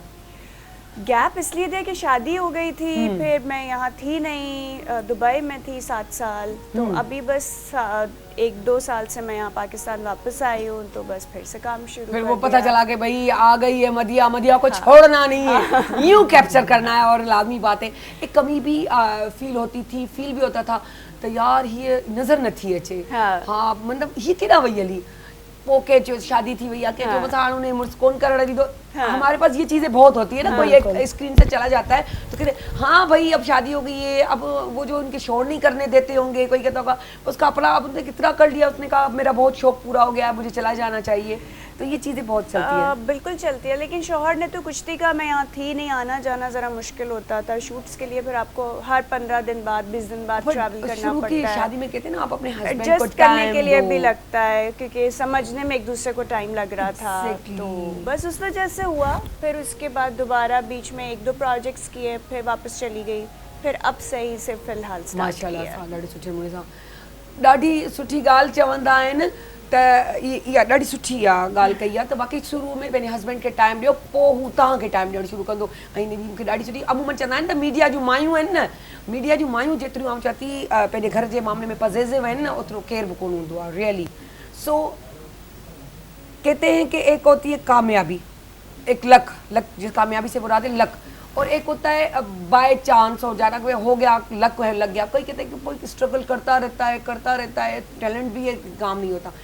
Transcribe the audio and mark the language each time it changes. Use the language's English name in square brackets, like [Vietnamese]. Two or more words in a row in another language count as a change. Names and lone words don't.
[Hindi] गैप इसलिए दिया कि शादी हो गई थी, फिर मैं यहाँ थी नहीं, दुबई में थी 7 साल, तो अभी बस 1-2 साल से मैं यहाँ पाकिस्तान वापस आई हूँ, तो बस फिर से काम शुरू। फिर वो पता चला कि भाई आ गई है मदिया को छोड़ना नहीं है, यूं कैप्चर करना है। और लाजमी बात है, एक कमी भी फील होती थी, फील भी होता था तो यार ये नजर न थी अचे। [Sindhi] हाँ मतलब ये केॾा वई हली, पोइ के चयो शादी थी वई आहे, के चयो बसि हाणे उन मुड़ुसु कोन करणु ॾींदो, [Hindi] हमारे पास ये चीजें बहुत होती है ना, कोई एक स्क्रीन से चला जाता है तो कहते हाँ भाई अब शादी हो गई है, अब वो जो उनके शोर नहीं करने देते होंगे, कोई कहता होगा उसका अपना, अब उसने कितना कर लिया, उसने कहा मेरा बहुत शौक पूरा हो गया, मुझे चला जाना चाहिए, तो ये चीजें बहुत चलती है। बिल्कुल चलती है, लेकिन शौहर ने तो कुछ नहीं कहा, मैं यहाँ थी नहीं, आना जाना ज़रा मुश्किल होता था शूट्स के लिए, फिर आपको हर 15 दिन बाद 20 दिन बाद ट्रैवल करना शुरू की पड़ता है। शादी में कहते हैं ना आप अपने हस्बैंड को एडजस्ट करने time के लिए दो। भी लगता है, क्योंकि समझने में एक दूसरे को टाइम लग रहा था, तो बस उस वजह से हुआ। फिर उसके बाद दोबारा बीच में 1-2 प्रोजेक्ट्स किए, फिर वापस चली गई, फिर अब सही से फिलहाल स्टार्ट माशाल्लाह किया। [Sindhi] ॾाढी सुठे नमूने सां ॾाढी सुठी ॻाल्हि चवंदा आहिनि त इहा ॾाढी सुठी आहे ॻाल्हि कई आहे त बाक़ी शुरू में पंहिंजे हस्बैंड खे टाइम ॾियो, पोइ हू तव्हांखे टाइम ॾियणु शुरू कंदो। ऐं हिन जी मूंखे ॾाढी सुठी अमूमन चवंदा आहिनि त मीडिया जूं मायूं आहिनि न, मीडिया जूं मायूं जेतिरियूं आउं चवां थी पंहिंजे घर जे मामले में पॉजिटिव आहिनि न, ओतिरो केर बि कोन हूंदो आहे रियली। [Hindi] सो कहते हैं कि एक होती है कामयाबी, एक लक, जिस कामयाबी से मुराद है लक, और एक होता है [English] by chance [Hindi] हो जाना, कोई हो गया लक है लग गया। कोई कहते हैं कि कोई स्ट्रगल करता रहता है, टैलेंट भी है, काम नहीं होता।